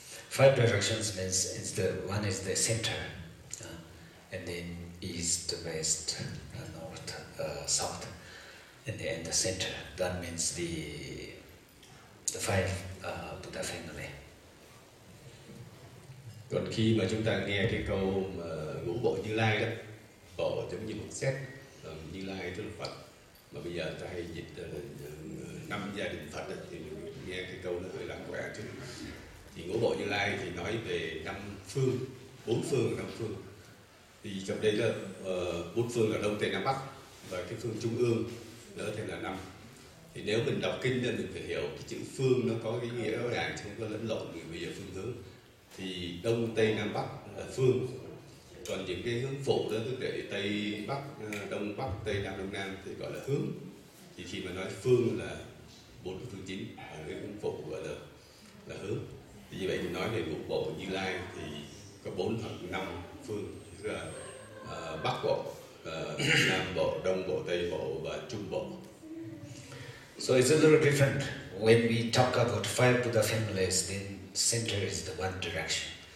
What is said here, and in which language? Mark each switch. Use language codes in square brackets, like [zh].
[en] 5 directions means one is the center, and then east, west, north, south, and then the center. That means the 5 Buddha family. [vi] Còn khi mà chúng ta nghe cái câu mà ngũ bộ Như Lai đó, bộ giống như một xét, Như Lai tức là Phật, mà bây giờ ta hay dịch là 5 gia đình Phật đó, thì nghe cái câu nó hơi lạc quẻ chút. Thì ngũ bộ Như Lai thì nói về 5 phương, 4 phương và 5 phương. Thì trong đây là 4 phương là Đông Tây Nam Bắc, và cái phương Trung ương nữa thì là 5. Thì nếu mình đọc kinh thì mình phải hiểu cái chữ phương nó có cái nghĩa rõ ràng, chứ không có lẫn lộn bây giờ phương hướng. Thì đông tây nam bắc là phương, còn những cái hướng phụ đó tức là tây bắc, đông bắc, tây nam, đông nam thì gọi là hướng. Thì khi mà nói phương là 4 cái phương chính, cái hướng phụ gọi là hướng. Thì như vậy mình nói về ngũ bộ Như Lai thì có 4 hoặc 5 phương, tức là bắc bộ, nam bộ, đông bộ, tây bộ và trung bộ. [en] So it's a little different. When we talk about 5 Buddha families, then center is the one direction.